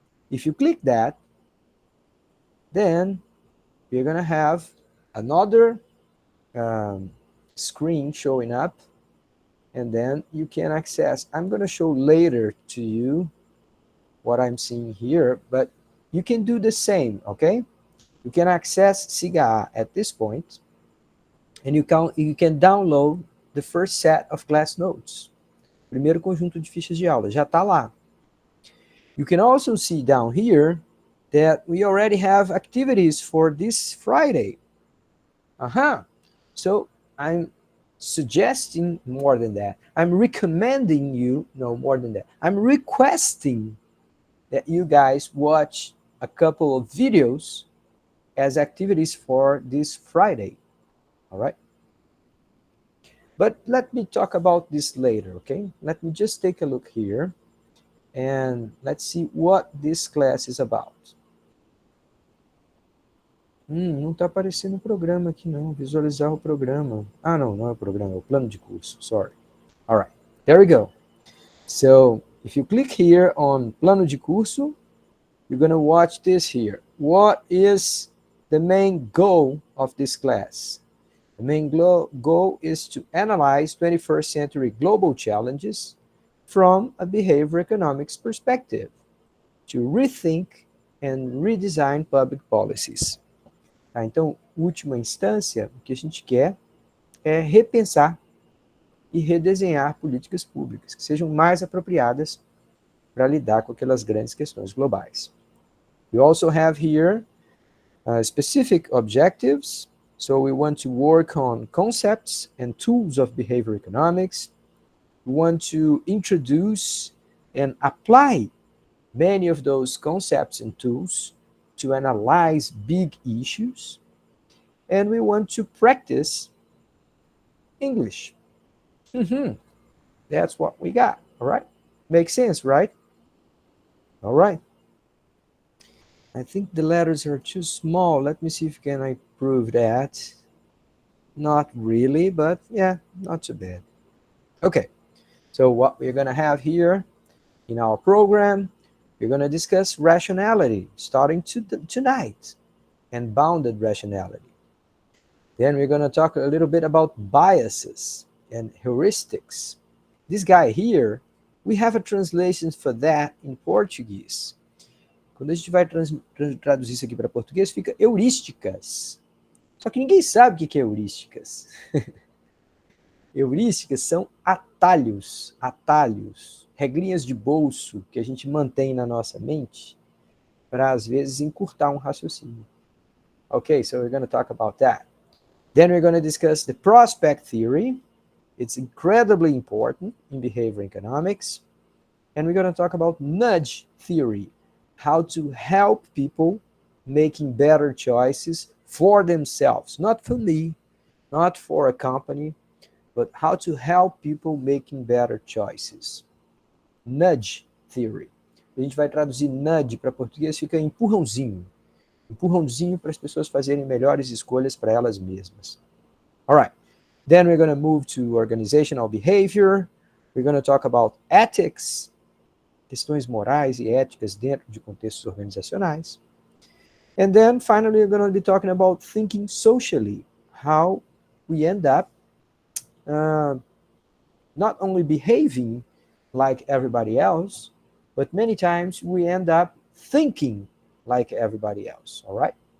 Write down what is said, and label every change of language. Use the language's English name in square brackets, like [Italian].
[English] If you click that, then you're going to have another screen showing up, and then you can access. I'm going to show later to you what I'm seeing here, but you can do the same, okay? You can access SIGA at this point, and you can download the first set of class notes. [Portuguese] Primeiro conjunto de fichas de aula, já está lá. [English] You can also see down here that we already have activities for this Friday. So I'm suggesting more than that. I'm recommending you, no, more than that. I'm requesting that you guys watch a couple of videos as activities for this Friday. All right? But let me talk about this later, okay? Let me just take a look here and let's see what this class is about. [Portuguese] Não está aparecendo o programa aqui não, visualizar o programa. Não é o programa, é o plano de curso, [English] sorry. All right, there we go. So, if you click here on plano de curso, you're going to watch this here. What is the main goal of this class? The main goal is to analyze 21st century global challenges from a behavior economics perspective, to rethink and redesign public policies. [Portuguese] Então, última instância, o que a gente quer é repensar e redesenhar políticas públicas que sejam mais apropriadas para lidar com aquelas grandes questões globais. [English] We also have here specific objectives. So we want to work on concepts and tools of behavior economics. We want to introduce and apply many of those concepts and tools to analyze big issues. And we want to practice English. That's what we got, all right? Makes sense, right? All right. I think the letters are too small. Let me see if I can improve that. Not really, but yeah, not too bad. Okay, so what we're going to have here in our program, we're going to discuss rationality starting tonight, and bounded rationality. Then we're going to talk a little bit about biases and heuristics. This guy here, we have a translation for that in Portuguese. [Portuguese] Quando a gente vai traduzir isso aqui para português, fica heurísticas. Só que ninguém sabe o que é heurísticas. Heurísticas são atalhos, regrinhas de bolso que a gente mantém na nossa mente para, às vezes, encurtar um raciocínio. [English] Okay, so we're going to talk about that. Then we're going to discuss the prospect theory. It's incredibly important in behavior economics. And we're going to talk about nudge theory, how to help people making better choices for themselves, not for me, not for a company, but how to help people making better choices. Nudge theory. [Portuguese] A gente vai traduzir nudge para português, fica empurrãozinho. Empurrãozinho para as pessoas fazerem melhores escolhas para elas mesmas. [English] All right. Then we're going to move to organizational behavior. We're going to talk about ethics, [Portuguese] questões morais e éticas dentro de contextos organizacionais. [English] And then finally, we're going to be talking about thinking socially, how we end up not only behaving like everybody else, but many times we end up thinking like everybody else, all right?